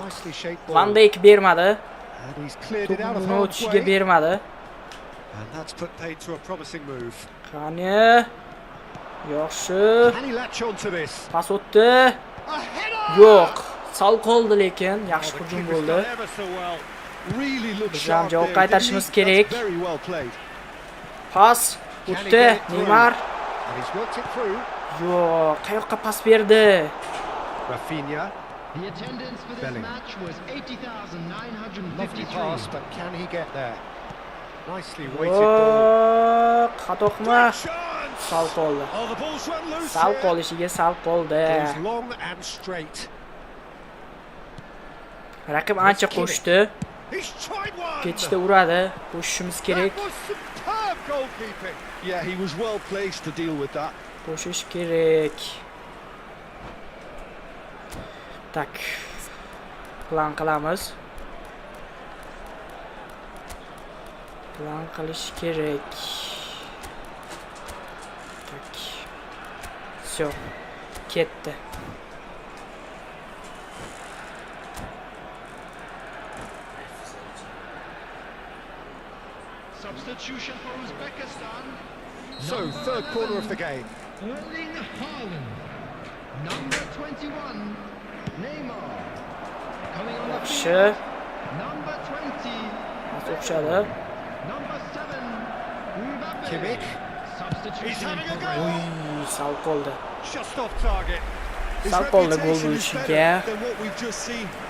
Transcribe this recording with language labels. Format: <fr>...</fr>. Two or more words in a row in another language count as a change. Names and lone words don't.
<en>Nicely shaped ball.</en> <uz>Van Dijk bermadi.</uz> <en>And he's cleared it out of</en> <uz>To'pni</uz> <en>harm's</en> <uz>o'tishiga</uz> <en>way.</en> <uz>bermadi.</uz> <en>And that's put paid to a promising move.</en> <uz>Qani? Yaxshi.</uz> <en>Can he latch onto this?</en> <uz>Pas o'tdi.</uz> <en>A header!</en> <uz>Yo'q. Sal qoldi lekin</uz> <en>Oh,</en> <uz>yaxshi</uz> <en>the</en> <uz>hujum</uz> <en>keeper's</en> <uz>bo'ldi.</uz> <en>done ever so well. Really looks</en> <uz>Biz ham</uz> <en>sharp</en> <uz>javob</uz> <en>there,</en> <uz>qaytarishimiz</uz> <en>didn't he?</en> <uz>kerak.</uz> <en>That's very well played.</en> <uz>Pas</uz> <en>Can he</en> <uz>o'tdi.</uz> <en>get it through? Neymar. And he's worked it through.</en> <uz>Yo'q, qayoqqa pas berdi? Rafinha.</uz> <en>The attendance for this Bellingham. match was Lovely 80,953. pass, but can he get there? Nicely weighted ball.</en> <uz>Yo'q, xato qilma.</uz> <en>Chance!</en> <uz>Sal qoldi.</uz> <en>Oh, the ball's run loose</en> <uz>Sal</uz> <en>here.</en> <uz>qolishiga sal qoldi.</uz> <en>Goes long and straight.</en> <uz>Raqib ancha qo'shdi.</uz> <en>He's tried one.</en> <uz>Ketishda uradi. Qo'shishimiz kerak.</uz> <en>That was superb goalkeeping. Yeah, he was well placed to deal with that.</en> <uz>Qo'shish kerak. Tak. Plan qilamiz. Plan qilish kerak.</uz> <ru>Tak. Всё.</ru> <uz>Ketdi.</uz> <en>Substitution for Uzbekistan. So, third corner of the game. Erling Haaland. Number 21, Neymar. Coming on the</en> <uz>Yaxshi.</uz> <en>field. Number 20,</en> <uz>Pas o'xshadi.</uz> <en>number 7, Mbappe. Kimmich. Substitution He's having a for go.</en> <uz>Uy, sal qoldi.</uz> <en>Just off target. His</en> <uz>Sal qoldi gol</uz> <en>reputation is</en> <uz>bo'lishiga.</uz> <en>better than what we've just seen.</en>